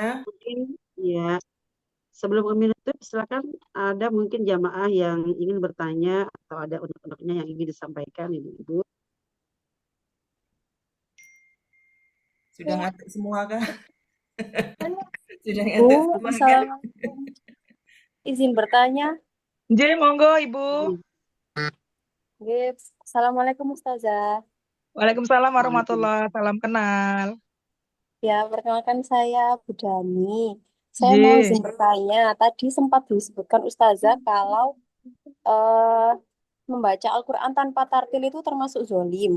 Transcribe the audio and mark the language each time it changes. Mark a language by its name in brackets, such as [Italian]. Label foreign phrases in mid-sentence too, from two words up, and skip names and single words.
[Indonesian] Mungkin ya sebelum Umi nutup, silakan ada mungkin jamaah yang ingin bertanya atau ada unek-uneknya yang ingin disampaikan Ibu-ibu. Sudah ngantuk semua kah? Sudah Bu, ngantuk semua kah? Assalamualaikum. Izin bertanya. [Javanese] Nggih, monggo Ibu. [Indonesian] Nggih, Assalamualaikum Ustazah. [Arabic] وعليكم السلام ورحمة الله وبركاته. [Indonesian] Salam kenal. Ya, perkenalkan saya Bu Dani. Saya mau Nggih. izin bertanya. Tadi sempat disebutkan Ustazah kalau membaca Al-Quran tanpa tartil itu termasuk zolim.